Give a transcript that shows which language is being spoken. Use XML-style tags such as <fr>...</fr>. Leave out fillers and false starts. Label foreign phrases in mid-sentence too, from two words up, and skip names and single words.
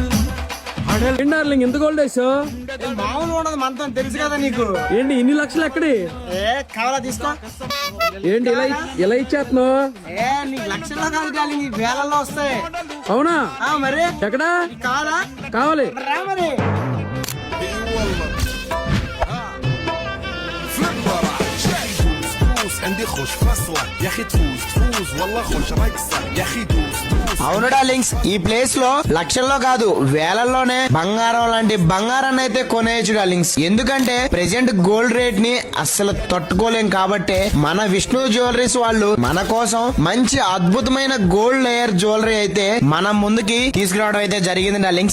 <te>ఏంటి డార్లింగ్ ఎంత గోల్డ్ వేసావు? మామూలు ఉండదు మనతో తెలుసు కదా నీకు. ఏంటి ఇన్ని లక్షలు ఎక్కడి? కావాలా తీసుకో. ఏంటి ఇలా ఇచ్చేస్తున్నావు? నీకు లక్షల్లో కాదు కానీ నీకు వేలల్లో వస్తాయి. అవునా? మరి ఎక్కడా కావాలా? కావాలి. రా మరి.</te> <ar>عندي خوش فصلة يا اخي تفوز تفوز والله خوش رقصة يا اخي دوس</ar> <te>అవును డార్లింగ్స్, ఈ ప్లేస్ లో లక్షల్లో కాదు వేలల్లోనే బంగారం లాంటి బంగారాన్ని అయితే కొనేయచ్చు డార్లింగ్స్. ఎందుకంటే</te> <en>present gold rate</en> <te>ని అస్సలు తట్టుకోలేం కాబట్టి మన విష్ణు జ్యువెలరీస్ వాళ్ళు మన కోసం మంచి అద్భుతమైన</te> <en>gold layer jewellery</en> <te>అయితే మన ముందుకి తీసుకురావడం అయితే జరిగింది డార్లింగ్స్.</te>